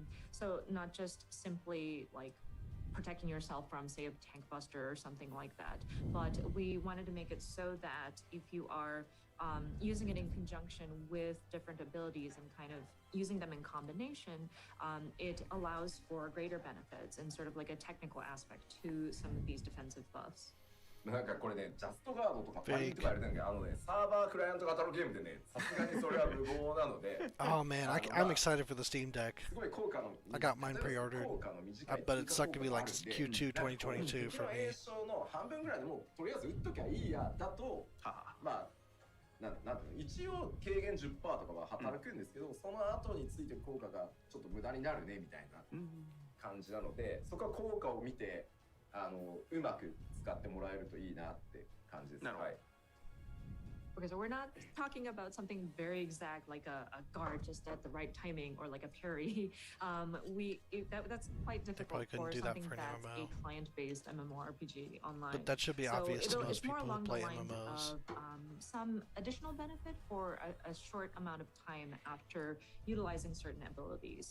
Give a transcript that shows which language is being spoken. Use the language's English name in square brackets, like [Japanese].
[English] So not just simply like protecting yourself from, say, a tank buster or something like that, but we wanted to make it so that if you are using it in conjunction with different abilities and kind of using them in combination, it allows for greater benefits and sort of like a technical aspect to some of these defensive buffs. [Japanese] なんかこれね、ジャストガードとかファインとかやるんだけど、サーバークライアント型のゲームでね、さすがにそれは無謀なので。 [English] Oh man, I'm excited for the Steam Deck. [Japanese] すごい効果の。 [English] I got mine pre-ordered, but it's not gonna be like Q2 2022 for me. [Japanese] の半分ぐらいでもとりあえず打っときゃいいやだと、まあなんていうの、一応軽減 10% とかは働くんですけど、その後についてる効果がちょっと無駄になるねみたいな感じなので、そこは効果を見てうまく使ってもらえるといいなって感じです。はい。 [English] Okay, so we're not talking about something very exact like a guard just at the right timing or like a parry. That's quite difficult for something that's a client-based MMORPG online. But that should be obvious to most people who play MMOs. Of, some additional benefit for a short amount of time after utilizing certain abilities.